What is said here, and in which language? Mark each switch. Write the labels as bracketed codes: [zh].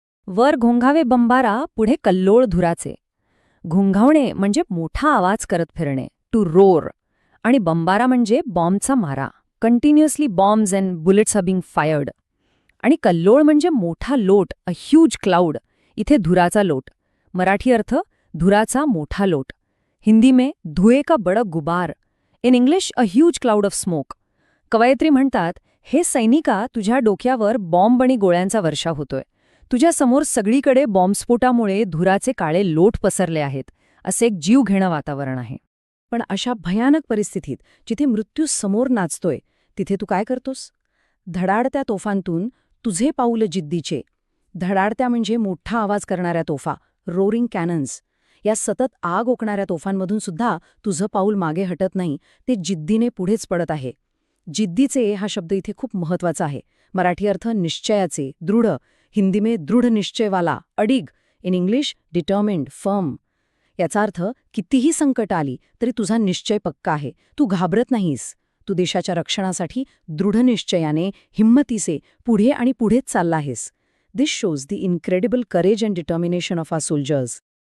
[mr] वर घोंघावे बंबारा, पुढे कल्लोळ धुराचे. घोंघावणे म्हणजे मोठा आवाज करत फिरणे, [en] To roar. [mr] आणि बंबारा म्हणजे बॉम्बचा मारा, [en] Continuously bombs and bullets are being fired. [mr] आणि कल्लोळ म्हणजे मोठा लोट, [en] A huge cloud. [mr] इथे धुराचा लोट. मराठी अर्थ धुराचा मोठा लोट. [hi] हिंदी में धुए का बड़ा गुबार. [en] In English a huge cloud of smoke. [mr] कवयित्री म्हणतात, हे सैनिका, तुझ्या डोक्यावर बॉम्ब आणि गोळ्यांचा वर्षाव होतोय. तुझ्या समोर सगळीकडे बॉम्बस्फोटामुळे धुराचे काळे लोट पसरले आहेत. असे एक जीव घेणं वातावरण आहे. पण अशा भयानक परिस्थितीत जिथे मृत्यू समोर नाचतोय तिथे तू काय करतोस? धडाडत्या तोफांतून तुझे पाऊल जिद्दीचे. धडाडत्या म्हणजे मोठा आवाज करणाऱ्या तोफा, [en] Roaring cannons. [mr] या सतत आग ओकणाऱ्या तोफांमधून सुद्धा तुझं पाऊल मागे हटत नाही, ते जिद्दीने पुढेच पडत आहे. जिद्दीचे हा शब्द इथे खूप महत्वाचा आहे. मराठी अर्थ निश्चयाचे, दृढ. [hi] हिंदी में दृढ निश्चयवाला, अडिग. [en] In English determined, firm. [mr] याचा अर्थ कितीही संकट आली तरी तुझा निश्चय पक्का आहे, तू घाबरत नाहीस. तू देशाच्या रक्षणासाठी दृढ निश्चयाने, हिम्मतीचे पुढे आणि पुढेच चालला आहेस. [en] This shows the incredible courage and determination of our soldiers.